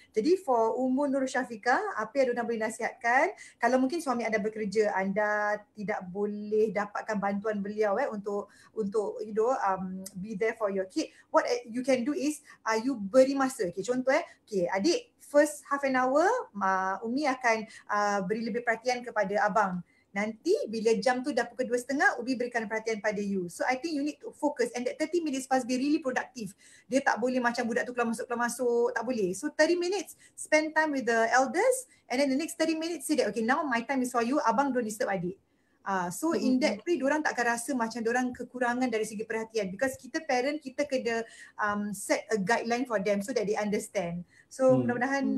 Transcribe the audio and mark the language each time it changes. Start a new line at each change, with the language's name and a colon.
Malay: Jadi for Ummu Nur Syafiqah, apa yang Dona boleh nasihatkan, kalau mungkin suami anda bekerja, anda tidak boleh dapatkan bantuan beliau untuk
English: you know be there for your kid, what you can do is
Malay: you beri masa. Okay, contoh okay, adik first half an hour Umi akan beri lebih perhatian kepada abang. Nanti bila jam tu dah pukul 2.30, Ubi berikan perhatian pada you.
English: So I think you need to focus, and that 30 minutes must be really productive.
Malay: Dia tak boleh macam budak tu keluar masuk, tak boleh.
English: So 30 minutes spend time with the elders, and then the next 30 minutes say that okay, now my time is for you, abang don't disturb adik.
Malay: So in that way, diorang tak akan rasa macam diorang kekurangan dari segi perhatian, because kita parent, kita kena
English: set a guideline for them so that they understand.
Malay: So mudah-mudahan